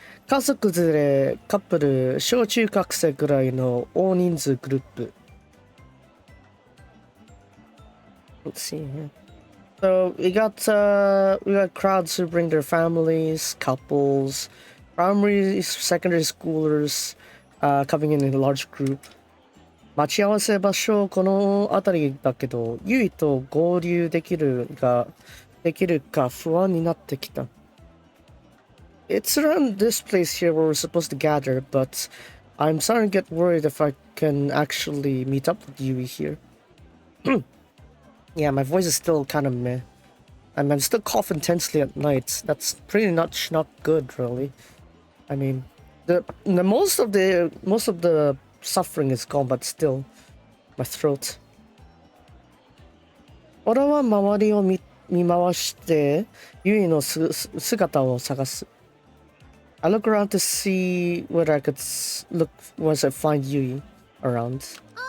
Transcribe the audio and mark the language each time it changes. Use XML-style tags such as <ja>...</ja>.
<ja>家族連れ、カップル、小中学生ぐらいの大人数グループ。</ja> <en>Let's see here. So we got crowds who bring their families, couples, primary, secondary schoolers, coming in a large group.</en> <ja>待ち合わせ場所この辺りだけど、ユイと合流できるか不安になってきた。</ja> <en>It's around this place here where we're supposed to gather, but I'm starting to get worried if I can actually meet up with Yui here. Yeah, my voice is still kind of meh. I'm still coughing intensely at night. That's pretty much not good, really. I mean, the most of the suffering is gone, but still, my throat.</en> <ja>俺は周りを見回してユイの姿を探す。</ja> <en>I look around to see whether I could find Yui around.</en>